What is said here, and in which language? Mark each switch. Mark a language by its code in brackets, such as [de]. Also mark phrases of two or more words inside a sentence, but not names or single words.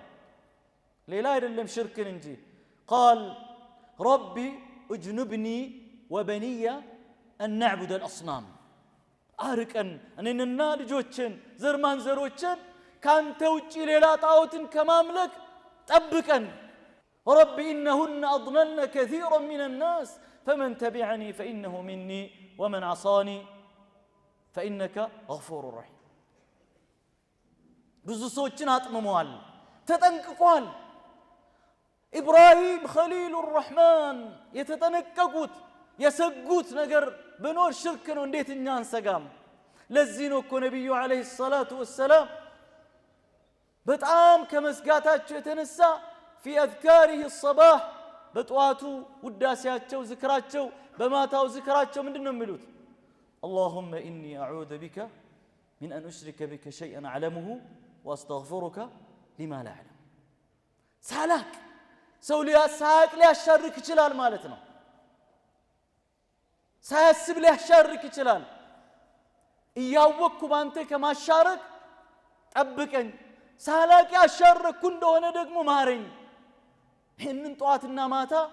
[am] ሌላ አይደለም ሽርክን እንጂ። [ar] قال رب اجنبني وبني أن نعبد الأصنام፣ [am] አርቀን እኔንና ልጆችን ዘርማንዘሮችን ካንተ ውጪ ሌላ ጣዖትን ከማምለክ ጠብቀን። [ar] رب إنهن أضللن كثيرا من الناس فمن تبعني فإنه مني ومن عصاني فإنك غفور رحيم [am] ብዙ ሰዎችን አጥምመዋል ተጠንቅቋል ኢብራሂም ኸሊሉ الرحمن የተጠነቀቁት የሰጉት ነገር በኖር ሽርክ ነው እንዴት እኛ አንሰጋም ለዚህ ነው እኮ ነብዩ [ar] عليه الصلاة وسلم [am] በጣም ከመስጋታቸው የተነሳ [ar] في اذكاره الصباح [am] በጧቱ ውዳሴያቸው ዝክራቸው በማታው ዝክራቸው ምንድነው የሚሉት [ar] اللهم اني اعوذ بك من ان اشرك بك شيئا اعلمه واستغفرك لما لا اعلم [am] ሳላክ ሰው ሊያሳቅ ሊያሻርክ ይችላል ማለት ነው ሳያስብ ሊያሻርክ ይችላል እያወቅኩ ባንተ ከማሻረክ ጠብቀኝ ሳላቅ ያሻረኩ እንደሆነ ደግሞ ማረኝ ይህንን ጧትና ማታ